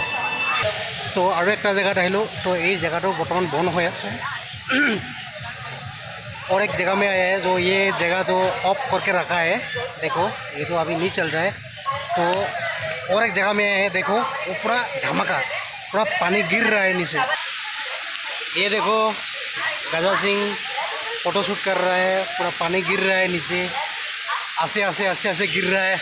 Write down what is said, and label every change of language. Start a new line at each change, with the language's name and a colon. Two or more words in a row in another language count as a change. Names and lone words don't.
Assamese: তো আৰু একটা জেগাত আহিলোঁ, तो এই জেগাটো বৰ্তমান বন্ধ হৈ আছে।
Hindi: और एक जगह में आया है, जो ये जगह तो ऑफ करके रखा है, देखो ये तो अभी नहीं चल रहा है। तो और एक जगह में आया है, देखो वो पूरा धमाका, पूरा पानी गिर रहा है नीचे। ये देखो गजा सिंह फोटो शूट कर रहा है, पूरा पानी गिर रहा है नीचे, आस्ते गिर रहा है।